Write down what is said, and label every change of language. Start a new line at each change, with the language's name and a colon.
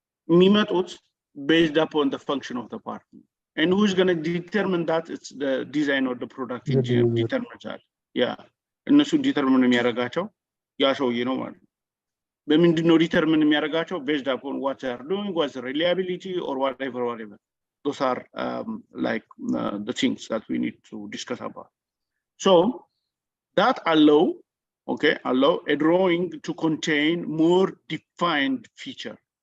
Amharic: የሚመጡት
English: based upon the function of the part, and who is going to determine that? It's the design or the product engineer determines that.
Amharic: Yeah, እነሱ determine የሚያደርጋቸው ያ ሰውዬ ነው ማለት ነው። በምንድን ነው determine የሚያደርጋቸው?
English: based upon what they are doing, what's the reliability or whatever. Those are like the things that we need to discuss about. So that allow a drawing to contain more defined feature.